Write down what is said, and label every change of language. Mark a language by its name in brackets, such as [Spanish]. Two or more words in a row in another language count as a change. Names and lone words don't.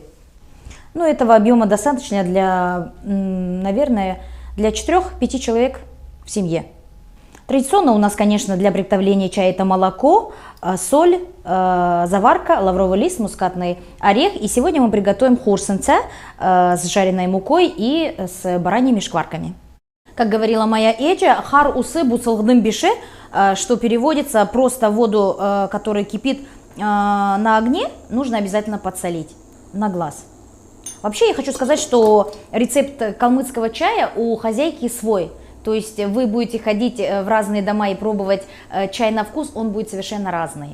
[Russian] Ну, этого объема достаточно для, наверное, для 4-5 человек в семье. Традиционно у нас, конечно, для приготовления чая это молоко, соль, заварка, лавровый лист, мускатный орех. И сегодня мы приготовим хурсенце с жареной мукой и с бараньими шкварками. Как говорила моя Эджа, [Kalmyk] хар усы буцалгдым бише, [Russian] что переводится просто воду, которая кипит на огне, нужно обязательно подсолить на глаз. Вообще я хочу сказать, что рецепт калмыцкого чая у хозяйки свой. То есть вы будете ходить в разные дома и пробовать чай на вкус, он будет совершенно разный.